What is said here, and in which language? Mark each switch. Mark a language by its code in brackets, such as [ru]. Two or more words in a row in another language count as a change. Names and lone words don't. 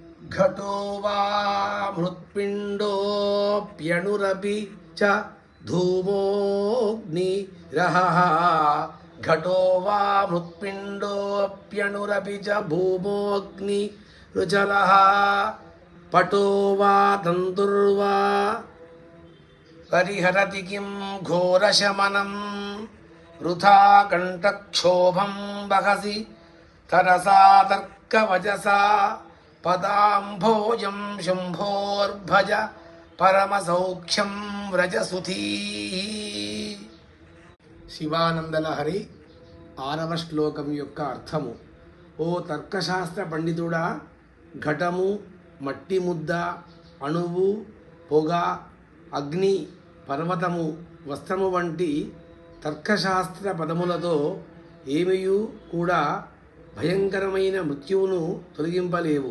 [sa] घटो वा मृत्पिण्डोऽप्यणुरपि च धूमोऽग्निरहः घटो वा मृत्पिण्डोऽप्यणुरपि च भूमोऽग्निरुजलः पटो वा तन्तुर्वा परिहरति किं घोरशमनं वृथा कण्ठक्षोभं वहसि तरसा तर्कवचसा पदाम्भोजं शम्भोर्भज పరమసౌఖ్యం వ్రజసుధీ. [te] శివానందలహరి 6వ శ్లోకం యొక్క అర్థము. ఓ తర్కశాస్త్ర పండితుడా, ఘటము, మట్టి ముద్ద, అణువు, పొగ, అగ్ని, పర్వతము, వస్త్రము వంటి తర్కశాస్త్ర పదములతో ఏమియూ కూడా భయంకరమైన మృత్యువును తొలగింపలేవు.